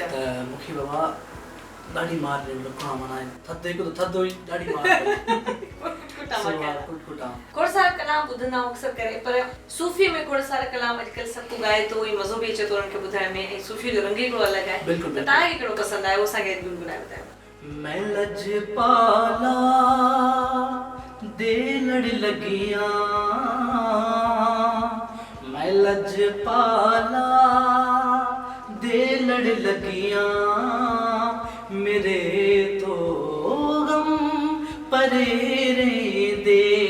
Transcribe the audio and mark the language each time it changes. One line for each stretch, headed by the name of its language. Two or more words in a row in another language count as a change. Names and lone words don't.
Sindhi: त मूंखे बाबा ॾाढी मार ॾिनी। लुका माना थधि हिकु त थधि हुई, ॾाढी मार खोड़ सारा कलाम ॿुधंदा आहियूं अक्सर करे, पर सूफ़ी में खोड़ सारा कलाम अॼुकल्ह सभु को ॻाए थो, मज़ो बि अचे थो उन्हनि खे ॿुधण में ऐं सूफ़ी जो रंग हिकिड़ो अलॻि आहे। बिल्कुलु तव्हांखे कहिड़ो पसंदि आहे उहो असांखे गुनगुनाए ॿुधायो।
Punjabi: ਮੈਂ ਲਜਪਾਲਾਂ ਦੇ ਲੜ ਲੱਗੀਆਂ ਮੈਂ ਲਜਪਾਲਾਂ ਦੇ ਲੜ ਲੱਗੀਆਂ ਮੇਰੇ ਤੋ ਗ਼ਮ ਪਰੇਰੇ ਦੇ।